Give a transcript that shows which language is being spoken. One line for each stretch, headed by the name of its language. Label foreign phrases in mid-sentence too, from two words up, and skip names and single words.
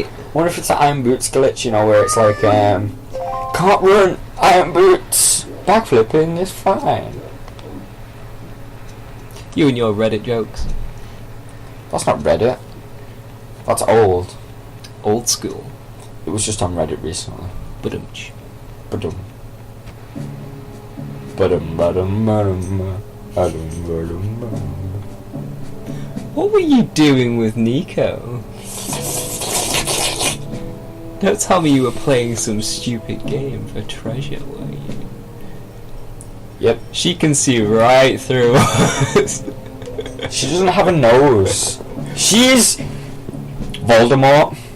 English: I wonder if it's the Iron Boots glitch, you know, where it's like, can't run, Iron Boots. Backflipping is fine. You and your Reddit jokes. That's not Reddit. That's old. Old school. It was just on Reddit recently. Badumch. Badum. Badum badum badum badum badum badum. What were you doing with Nico? Don't tell me you were playing some stupid game for treasure, were you? Yep. She can see right through us. She doesn't have a nose. She's Voldemort.